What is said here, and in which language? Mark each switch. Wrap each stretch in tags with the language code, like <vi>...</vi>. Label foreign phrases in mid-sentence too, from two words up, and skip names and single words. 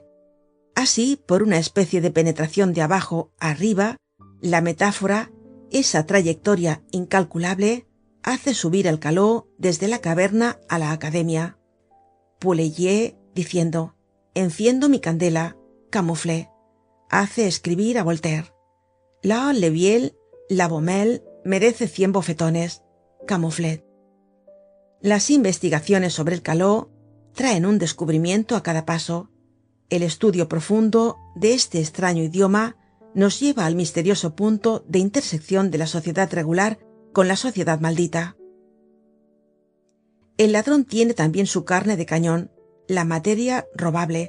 <es>Así, por una especie de penetración de abajo a arriba, la metáfora, esa trayectoria incalculable, hace subir el caló desde la caverna a la academia. Poulailler, diciendo: enciendo mi candela, camouflé, hace escribir a Voltaire. La Leviel, la Baumel, merece 100 bofetones, camouflet. Las investigaciones sobre el caló traen un descubrimiento a cada paso. El estudio profundo de este extraño idioma nos lleva al misterioso punto de intersección de la sociedad regular con la sociedad maldita. El ladrón tiene también su carne de cañón, la materia robable.</es>